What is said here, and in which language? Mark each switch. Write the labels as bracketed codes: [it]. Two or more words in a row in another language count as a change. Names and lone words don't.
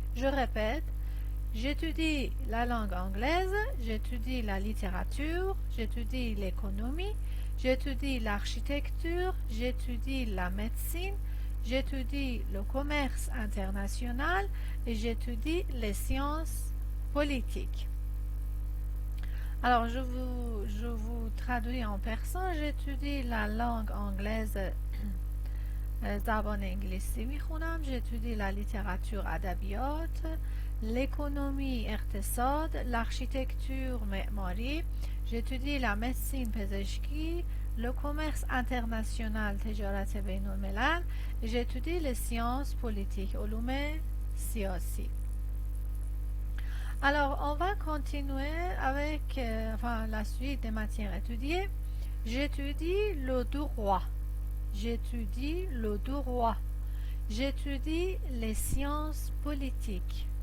[fr] Je répète, j'étudie la langue anglaise, j'étudie la littérature, j'étudie l'économie, j'étudie l'architecture, j'étudie la médecine, j'étudie le commerce international et j'étudie les sciences politiques. Alors, je vous traduis en persan. j'étudie la langue anglaise [fa] زبان انگلیسی میخونم. [fr] j'étudie la littérature ادبیات، l'économie اقتصاد، l'architecture معماری، j'étudie la médecine پزشکی، le commerce international [fa] تجارت بین الملل، [fr] j'étudie les sciences politiques [fa] علوم سیاسی. [fr] Alors, on va continuer avec la suite des matières étudiées. J'étudie le droit. J'étudie le droit. J'étudie les sciences politiques.